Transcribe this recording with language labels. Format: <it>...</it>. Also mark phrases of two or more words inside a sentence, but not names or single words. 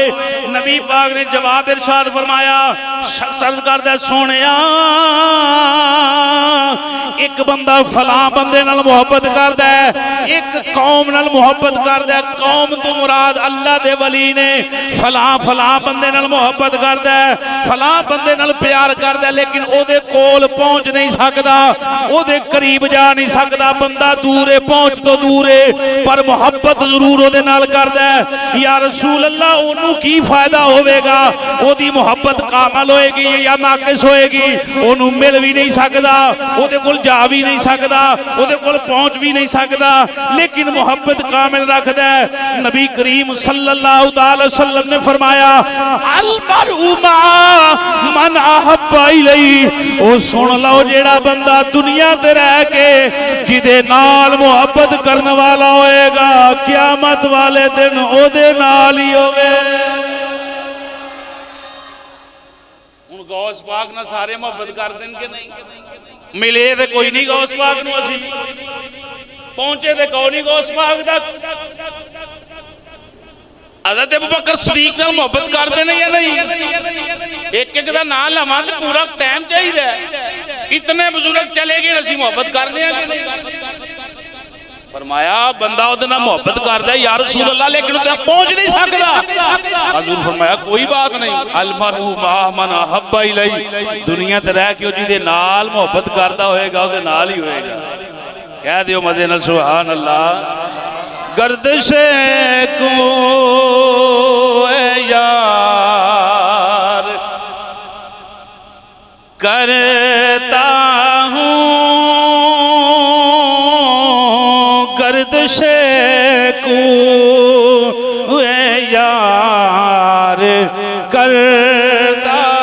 <pa>ਨਬੀ ਪਾਕ ਨੇ ਜਵਾਬ ਇਰਸ਼ਾਦ ਫ਼ਰਮਾਇਆ, ਸ਼ਖ਼ਸ ਅਰਜ਼ ਕਰਦਾ ਸੋਨਿਆ ਇੱਕ ਬੰਦਾ ਫ਼ਲਾਂ ਬੰਦੇ ਨਾਲ ਮੁਹੱਬਤ ਕਰਦਾ ਹੈ, ਇੱਕ ਕੌਮ ਨਾਲ ਮੁਹੱਬਤ ਕਰਦਾ ਹੈ, ਕੌਮ ਤੋ ਮੁਰਾਦ ਅੱਲਾਹ ਦੇ ਵਲੀ ਨੇ, ਫ਼ਲਾਂ ਫ਼ਲਾਂ ਬੰਦੇ ਨਾਲ ਮੁਹੱਬਤ ਕਰਦਾ ਹੈ, ਫ਼ਲਾਂ ਬੰਦੇ ਨਾਲ ਪਿਆਰ ਕਰਦਾ ਹੈ, ਲੇਕਿਨ ਓਦੇ ਕੋਲ ਪਹੁੰਚ ਨਹੀਂ ਸਕਦਾ, ਓਦੇ ਕਰੀਬ ਜਾ ਨਹੀਂ ਸਕਦਾ, ਬੰਦਾ ਦੂਰ ਹੈ, ਪਹੁੰਚ ਤੋ ਦੂਰ ਹੈ, ਪਰ ਮੁਹੱਬਤ ਜ਼ਰੂਰ ਓਦੇ ਨਾਲ ਕਰਦਾ ਹੈ।</pa> <ar>يا رسول الله</ar> <pa>ਓਨੂੰ ਕੀ ਫ਼ਾਇਦਾ ਹੋਵੇਗਾ, ਓਦੀ ਮੁਹੱਬਤ ਕਾਮਲ ਹੋਏਗੀ ਯਾ ਨਾਕਿਸ ਹੋਏਗੀ, ਓਨੂੰ ਮਿਲ ਭੀ ਨਹੀਂ ਸਕਦਾ, ਓਦੇ ਕੋਲ ਜਾ ਭੀ ਨਹੀਂ ਸਕਦਾ, ਓਦੇ ਕੋਲ ਪਹੁੰਚ ਭੀ ਨਹੀਂ ਸਕਦਾ, ਲੇਕਿਨ ਮੁਹੱਬਤ ਕਾਮਿਲ ਰੱਖਦਾ ਹੈ। ਨਬੀ ਕਰੀਮ</pa> <ar>صلى الله عليه وسلم</ar> <pa>ਨੇ ਫ਼ਰਮਾਇਆ,</pa> <ar>المرء مع من أحب إليه,</ar> <pa>ਓ ਸੁਣ ਲੋ ਜਿਹੜਾ ਬੰਦਾ ਦੁਨੀਆ ਤੇ ਰਹਿ ਕੇ ਜਿਹਦੇ ਨਾਲ ਮੁਹੱਬਤ ਕਰਨ ਵਾਲਾ ਹੋਏਗਾ, ਕ਼ਯਾਮਤ ਵਾਲੇ ਦਿਨ ਓਦੇ ਨਾਲ ਹੀ ਹੋਵੇ। ਹੁਣ ਗ਼ੌਸ ਪਾਕ ਨਾਲ ਸਾਰੇ ਮੁਹੱਬਤ ਕਰ ਦੇਣ ਕੇ ਨਹੀਂ? ਮਿਲੇ ਤੋ ਕੋਈ ਨਹੀਂ ਗ਼ੌਸ ਪਾਕ ਨੂੰ, ਅਸੀਂ ਪਹੁੰਚੇ ਤੋ ਕੋਈ ਨਹੀਂ ਗ਼ੌਸ ਪਾਕ ਤੱਕ। ਹਜ਼ਰਤ ਅਬੂ ਬਕਰ ਸਦੀਕ਼ ਨਾਲ ਮੁਹੱਬਤ</pa> <ur>کرتے ہیں یا نہیں?</ur> <pa>ਇੱਕ ਇੱਕ ਦਾ ਨਾਮ ਲਵਾਂ ਤੇ ਪੂਰਾ ਟਾਈਮ ਚਾਹੀਦਾ। ਇਤਨੇ ਬਜ਼ੁਰਗ ਚਲੇ ਗਏ, ਅਸੀਂ ਮੁਹੱਬਤ</pa> <ur>کرتے ہیں کہ نہیں?</ur> <pa>ਫ਼ਰਮਾਇਆ ਬੰਦਾ ਉਹਦੇ ਨਾਲ ਮੁਹੱਬਤ ਕਰਦਾ ਹੈ</pa> <ar>يا رسول الله,</ar> <pa>, ਲੇਕਿਨ ਉੱਤੇ ਪਹੁੰਚ ਨਹੀਂ ਸਕਦਾ। ਹਜ਼ੂਰ ਫ਼ਰਮਾਇਆ ਕੋਈ ਬਾਤ ਨਹੀਂ,</pa> <ar>المرء مع من أحب إليه,</ar> <pa>ਦੁਨੀਆ ਤੇ ਰਹਿ ਕੇ ਜਿਹਦੇ ਨਾਲ ਮੁਹੱਬਤ ਕਰਦਾ ਹੋਏਗਾ ਉਹਦੇ ਨਾਲ ਹੀ ਹੋਏਗਾ। ਕਹਿ ਦਿਓ ਮਜ਼ੇ ਨਾਲ</pa> <ar>سبحان الله.</ar> <ur>گردش کو یار کرتا ہوں، گردش کو یار کرتا.</ur>